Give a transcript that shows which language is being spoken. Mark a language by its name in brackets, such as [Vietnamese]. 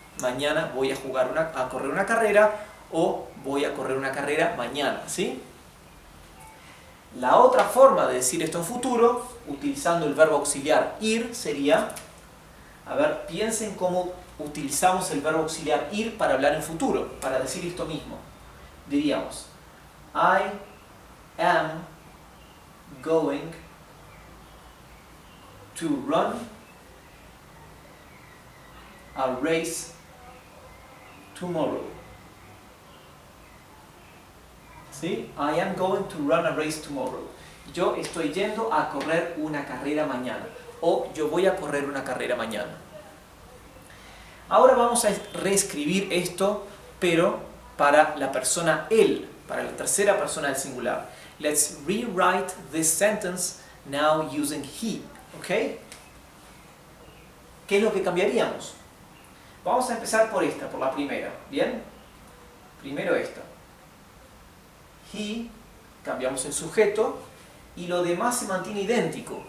[Spanish] Mañana voy a correr una carrera o voy a correr una carrera mañana, ¿sí? La otra forma de decir esto en futuro, utilizando el verbo auxiliar ir, sería, a ver, piensen cómo utilizamos el verbo auxiliar ir para hablar en futuro, para decir esto mismo. Diríamos, [English] I am going to run a race tomorrow. [Spanish] ¿sí? [English] I am going to run a race tomorrow. [Spanish] Yo estoy yendo a correr una carrera mañana. O yo voy a correr una carrera mañana. Ahora vamos a reescribir esto, pero para la persona él, para la tercera persona del singular. [English] Let's rewrite this sentence now using he. [Spanish] ¿Ok? ¿Qué es lo que cambiaríamos? Vamos a empezar por esta, por la primera. ¿Bien? Primero esta. He, cambiamos el sujeto y lo demás se mantiene idéntico.